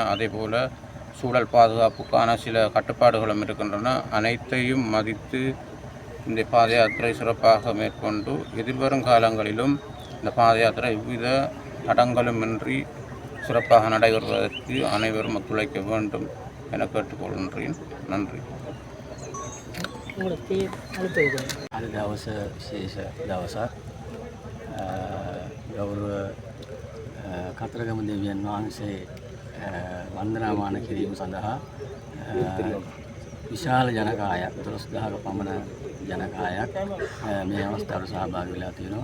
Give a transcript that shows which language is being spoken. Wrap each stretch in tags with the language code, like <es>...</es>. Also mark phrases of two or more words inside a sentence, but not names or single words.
<ta>அதேபோல் சூழல் பாதுகாப்புக்கான சில கட்டுப்பாடுகளும் இருக்கின்றன. அனைத்தையும் மதித்து இந்த பாத யாத்திரை சிறப்பாக மேற்கொண்டு எதிர்வரும் காலங்களிலும் இந்த பாத யாத்திரை எவ்வித தடங்களுமின்றி சிறப்பாக நடைபெறுவதற்கு அனைவரும் ஒத்துழைக்க வேண்டும் என கேட்டுக்கொள்கின்றேன். நன்றி.</ta> <si>අද දවස විශේෂ දවසක්. ගෞරව කතරගම දෙවියන් වහන්සේ වන්දනාමාන කිරීම සඳහා විශාල ජනකායක් 12000ක පමණ ජනකායක් මේ අවස්ථාවට සහභාගී වෙලා තියෙනවා.</si>